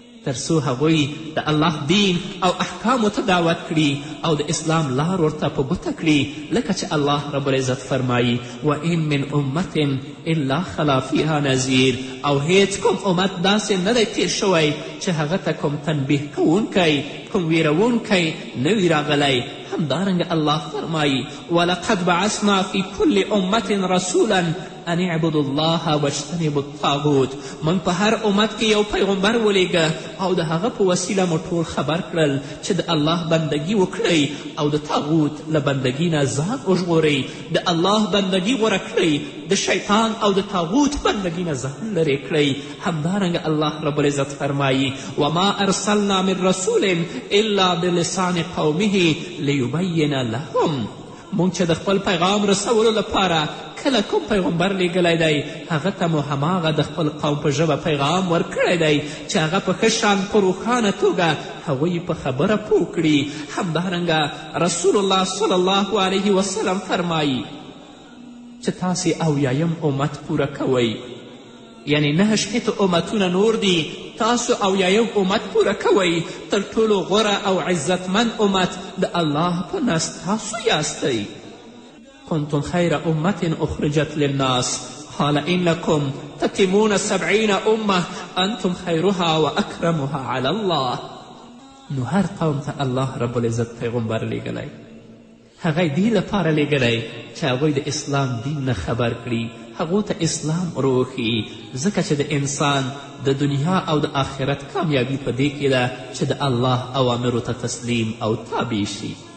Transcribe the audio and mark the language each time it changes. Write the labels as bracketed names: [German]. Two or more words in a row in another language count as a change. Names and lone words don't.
[Pashto] تر څو هغوی د الله دین او احکامو ته دعوت کړي او د اسلام لار ورته په ګوته کړي، لکه چې [Arabic] الله رب العزت [Pashto] فرمایي [Arabic] وان من امت الا خلا فیها نذیر، [Pashto] او هیڅ کوم امت داسې نه دی تیر شوی چې هغه ته کوم تنبیه کوونکی، کوم ویرونکی نه وي راغلی. همدارنګه الله فرمایي [Arabic] ولقد بعثنا فی کل امت رسولا ان اعبدوا الله واجتنبوا الطاغوت. [Pashto] موږ په هر امت کې یو پیغمبر ولیږه او د هغه په وسیله مو ټول خبر کړل چې د الله بندگی وکړئ او د طاغوت له بندگی نه ځان وژغورئ. د الله بندگی غوره کړئ، د شیطان او د طاغوت بندگی نه ځان لرې کړئ. همدارنګه الله رب العزت فرمایي [Arabic] وما ارسلنا من رسول الا بلسان قومه لیبین لهم. [Pashto] مونږ چې د خپل پیغام رسولو لپاره کله کوم پیغمبر لیږلی دی هغه ته مو هماغه د خپل قوم په ژبه پیغام ورکړی دی چې هغه په ښه شان په روښانه توګه هغوی په خبره پوه کړي. همدارنګه رسول الله [Arabic] صلی الله علیه وسلم [Pashto] فرمایي چې تاسې اویایم امت پوره کوئ، یعنی 9 امتونه نور دي، تاسو اویایم امت پوره کوئ. تر ټولو غوره او عزتمند امت د الله په نزد تاسو یاستئ. [Arabic] کنتم خیر امت اخرجت للناس قال انکم تتمون 70 امه انتم خیرها و اکرمها علی الله. [Pashto] نو هر قوم ته [Arabic] الله رب العزت [Pashto] پیغمبر لیږلی، هغه دې لپاره لیږلی چې هغوی د اسلام دین نه خبر کړي، هغو ته اسلام وروښیي، ځکه چې د انسان د دنیا او د آخرت کامیابي په دې کې ده چې د الله اوامرو ته تسلیم او تابع شي.